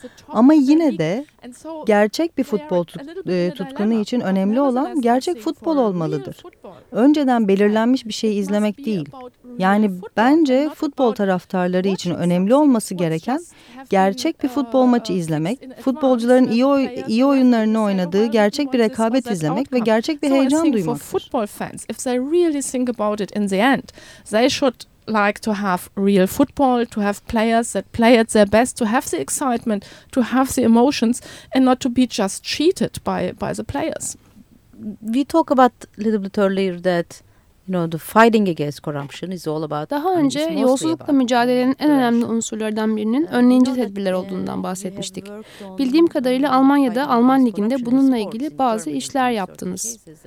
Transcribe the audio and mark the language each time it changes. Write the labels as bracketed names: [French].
[Turkish] Ama yine de gerçek bir futbol tutkunu için önemli olan gerçek futbol olmalıdır. Önceden belirlenmiş bir şeyi izlemek değil. Yani bence futbol taraftarları için önemli olması gereken gerçek bir futbol maçı izlemek, futbolcuların iyi oyunlarını oynadığı gerçek bir rekabet izlemek ve gerçek bir heyecan duymak. [English] Football fans, if they really think about it in the end, they should like to have real football, to have players that play at their best, to have the excitement, to have the emotions and not to be just cheated by the players. We talk about a little bit earlier that You know, the fighting against corruption is all about. [Turkish] Daha önce yolsuzlukla mücadelenin en önemli unsurlardan birinin önleyici tedbirler olduğundan bahsetmiştik. Bildiğim kadarıyla Almanya'da Alman liginde bununla ilgili bazı işler yaptınız.